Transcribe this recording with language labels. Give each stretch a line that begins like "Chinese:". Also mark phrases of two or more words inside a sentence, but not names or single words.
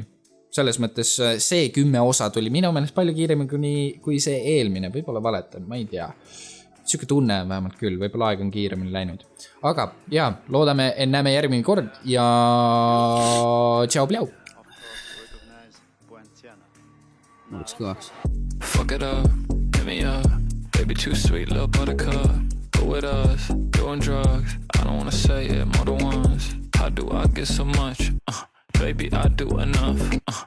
Estonian: Selles mõttes see 10 osa tuli minu meelest palju kiiremini kui see eelmine, võib-olla valetan, ma ei tea. Siuke tunne on vähemalt küll, võib-olla aeg on kiiremini läinud. Aga loodame, et näeme järgmine kord ja tšau pljau! Mõtleks kõvaks.
English: Fuck it up, hit me up, baby too sweet, little buttercup. Go with us, doing drugs, I don't wanna say it more than once. How do I get so much? Baby, I do enough.